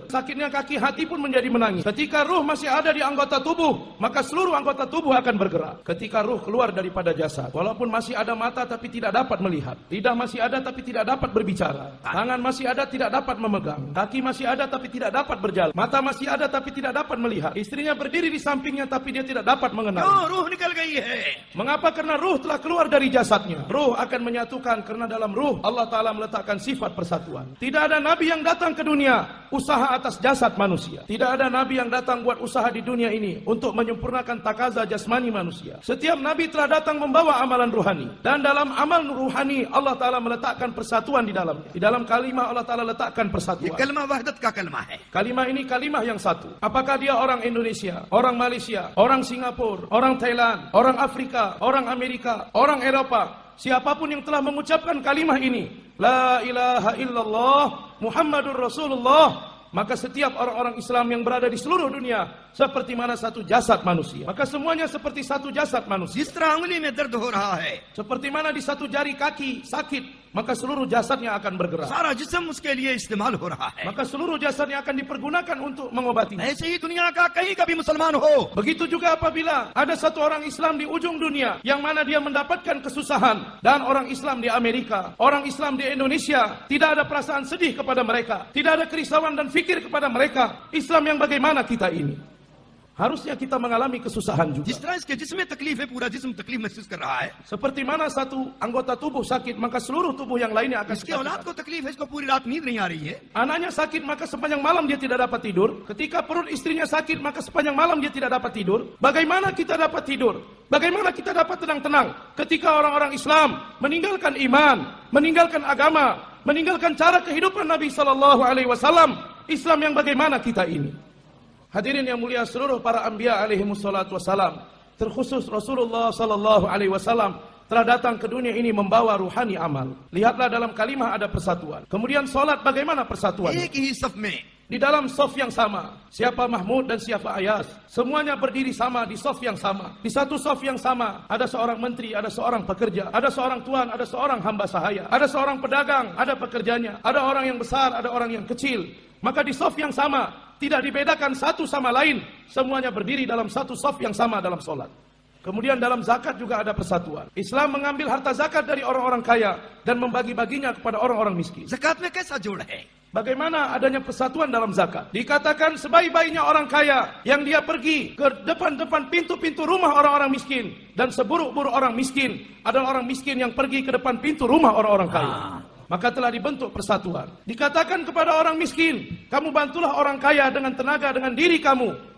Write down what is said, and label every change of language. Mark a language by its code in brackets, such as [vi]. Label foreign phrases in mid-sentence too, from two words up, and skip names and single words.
[id] Sakitnya kaki, hati pun menjadi menangis. Ketika ruh masih ada di anggota tubuh, maka seluruh anggota tubuh akan bergerak. Ketika ruh keluar daripada jasad, walaupun masih ada mata tapi tidak dapat melihat, lidah masih ada tapi tidak dapat berbicara, tangan masih ada tidak dapat memegang, kaki masih ada tapi tidak dapat berjalan, mata masih ada tapi tidak dapat melihat, Istrinya berdiri di sampingnya tapi dia tidak dapat mengenal. [hi] क्यों? रूह निकल गई है. [id] Mengapa? Karena ruh telah keluar dari jasadnya. Ruh akan menyatukan karena dalam ruh Allah Ta'ala meletakkan sifat persatuan. Tidak ada nabi yang datang ke dunia usaha atas jasad manusia. Tidak ada nabi yang datang buat usaha di dunia ini untuk menyempurnakan takaza jasmani manusia. Setiap nabi telah datang membawa amalan ruhani. Dan dalam amal ruhani Allah Ta'ala meletakkan persatuan di dalamnya. Di dalam kalimah Allah Ta'ala letakkan ये persatuan. [hi] कलमा वहदत का कलमा है. [id] Kalimah ini kalimah yang satu. Apakah dia orang Indonesia, orang Malaysia, orang Singapura, orang Thailand, orang Afrika, orang Amerika, orang Eropa, siapapun yang telah mengucapkan kalimah ini, [ar] لا إله إلا الله محمد رسول الله, [id] maka setiap orang-orang Islam yang berada di seluruh dunia seperti mana satu jasad manusia. Maka semuanya seperti satu jasad manusia. [hi] जिस तरह उंगली में दर्द हो रहा है, [id] Seperti mana di satu jari kaki sakit, maka seluruh jasadnya akan bergerak. [hi] सारा जिस्म उसके लिए इस्तेमाल हो रहा है. [id] Maka seluruh jasadnya akan dipergunakan untuk mengobatinya. [hi] ऐसे ही दुनिया का कहीं का भी मुसलमान हो, [id] Begitu juga apabila ada satu orang Islam di ujung dunia yang mana dia mendapatkan kesusahan, dan orang Islam di Amerika, orang Islam di Indonesia tidak ada perasaan sedih kepada mereka, tidak ada kerisauan dan fikir kepada mereka. Islam yang bagaimana kita ini? Harusnya kita mengalami kesusahan juga. [hi] जिस तरह इसके जिस्म में तकलीफ है, पूरा जिस्म तकलीफ महसूस कर रहा है. [id] Seperti mana satu anggota tubuh sakit, maka seluruh tubuh yang lainnya akan इसके sakit. [hi] औलाद को तकलीफ है, इसको पूरी रात नींद नहीं आ रही है. [id] Anaknya sakit, maka sepanjang malam dia tidak dapat tidur. Ketika perut istrinya sakit, maka sepanjang malam dia tidak dapat tidur. Bagaimana kita dapat tidur? Bagaimana kita dapat tenang-tenang ketika orang-orang Islam meninggalkan iman, meninggalkan agama, meninggalkan cara kehidupan Nabi SAW? Islam yang bagaimana kita ini? Hadirin yang mulia, seluruh para anbiya [ar] عليهم الصلاة والسلام, [id] terkhusus Rasulullah [ar] صلى الله عليه وسلم [id] telah datang ke dunia ini membawa ruhani amal. Lihatlah dalam kalimah ada persatuan. Kemudian salat, bagaimana persatuan? [hi] एक ही सफ में [id] Di dalam saf yang sama. Siapa Mahmud dan siapa Ayas, semuanya berdiri sama di saf yang sama. Di satu saf yang sama ada seorang menteri, ada seorang pekerja, ada seorang tuan, ada seorang hamba sahaya, ada seorang pedagang, ada pekerjanya, ada orang yang besar, ada orang yang kecil. Maka di saf yang sama tidak dibedakan satu sama lain, semuanya berdiri dalam satu saf yang sama dalam solat. Kemudian dalam zakat juga ada persatuan. Islam mengambil harta zakat dari orang-orang kaya dan membagi-baginya kepada orang-orang miskin. [hi] ज़कात में कैसा जोड़ है? [id] Bagaimana adanya persatuan dalam zakat? Dikatakan sebaik-baiknya orang kaya yang dia pergi ke depan-depan pintu-pintu rumah orang-orang miskin, dan seburuk-buruk orang miskin adalah orang miskin yang pergi ke depan pintu rumah orang-orang kaya. Maka telah dibentuk persatuan. Dikatakan kepada orang miskin, kamu bantulah orang kaya dengan tenaga, dengan diri kamu.